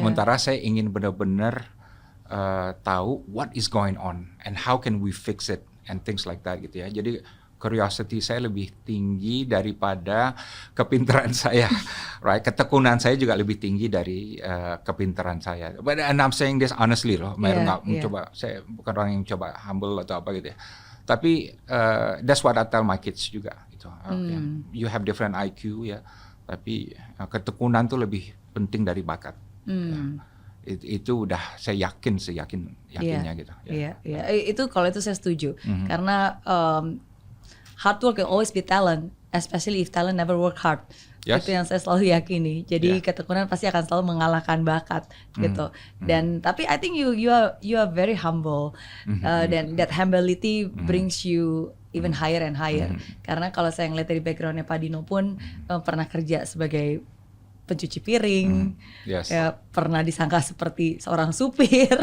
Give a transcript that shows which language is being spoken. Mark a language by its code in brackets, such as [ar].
[id] Sementara saya ingin benar-benar tahu [en] what is going on and how can we fix it and things like that [id] gitu ya. Jadi curiosity saya lebih tinggi daripada kepintaran saya, right? Ketekunan saya juga lebih tinggi dari kepintaran saya. [en] But and I'm saying this honestly [id] loh, nggak mencoba. Saya bukan orang yang coba humble atau apa gitu ya. Tapi [en] that's what I tell my kids [id] juga. Gitu. [en] You have different IQ [id] ya, tapi ketekunan tuh lebih penting dari bakat. Ya. Itu udah saya yakinnya gitu. Iya. Itu kalau itu saya setuju. [en] Karena hard work can always be talent, especially if talent never work hard. [id] Yes. Itu yang saya selalu yakini. Jadi ketekunan pasti akan selalu mengalahkan bakat gitu. Dan tapi [en] I think you are very humble. Dan that humility brings you even higher and higher. [id] Karena kalau saya ngeliat dari backgroundnya Pak Dino pun pernah kerja sebagai pencuci piring, ya, pernah disangka seperti seorang supir.